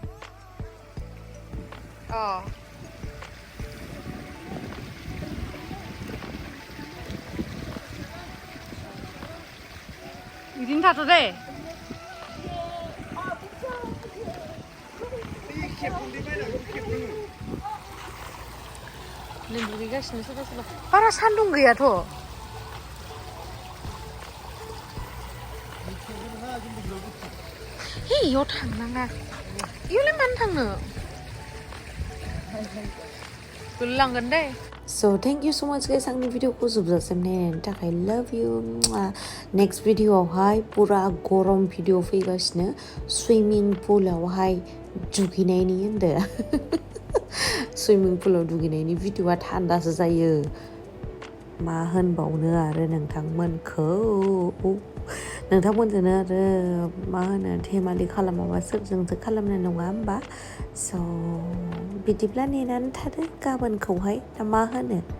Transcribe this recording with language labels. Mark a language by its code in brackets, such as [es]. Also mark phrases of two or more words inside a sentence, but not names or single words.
[brx] अ बिदिनो थाथ' दे दुगैगासिनो सोरबा सोरबा बारा सान्दुं गैयाथ' इयाव थांनाङा इयावलाय मानो थांनो गोलैलांगोन दे [en] So thank you so much guys [brx] आंनि भिडिअखौ जोबजासिम नायनायनि थाखाय [en] love you next [brx] भिडिअआवहाय पुरा गरम भिडिअ फैगासिनो स्विमिं पुलावहाय दुगैनायनि होनदो स्विमिं पुलाव दुगैनायनि भिडिअआ थान्दासो जायो मा होनबावनो आरो नोंथांमोनखौ नोंथांमोनजोंनो आरो मा होनो धेमालि खालामाबा सोरजोंथो खालामनाय नङा होमबा स' बिदिब्ला नेनानै थादो गाबोनखौहाय ना मा होनो